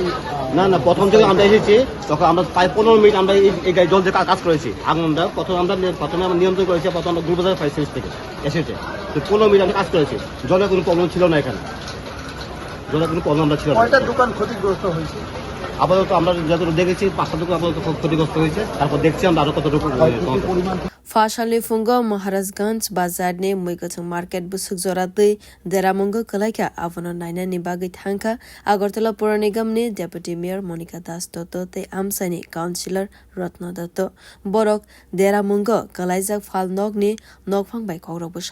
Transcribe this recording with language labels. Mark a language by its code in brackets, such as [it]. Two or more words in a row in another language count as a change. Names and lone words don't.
[bn] না প্রথম থেকে আমরা এসেছি তখন আমরা প্রায় 15 মিনিট আমরা এই গাড়ি জল দিয়ে কাজ করেছি আগুনটা প্রথমে আমরা নিয়ন্ত্রণ করেছি প্রথম আমরা গুলবাজার ফায়ার সার্ভিস থেকে এসেছে তো 15 মিনিট আমরা কাজ করেছি জলের কোনো প্রবলেম ছিল না এখানে জলের কোনো প্রবলেম আমরা ছিল না কয়টা দোকান ক্ষতিগ্রস্ত হয়েছে আপাতত আমরা যতটুকু দেখেছি 5টা দোকান আপাতত ক্ষতিগ্রস্ত হয়েছে তারপর দেখছি আমরা আরো কতটুকু [trp] Fashalni phung Maharajganj bazar ni kwthug market busuk joratui deramwng kwlai avono naina ni bagwi thangka Agartala Pura Nigam ni deputy mayor Manika te amchai ni councilor Ratna borok deramwng kwlai phal ni nokphang bai kogrok bo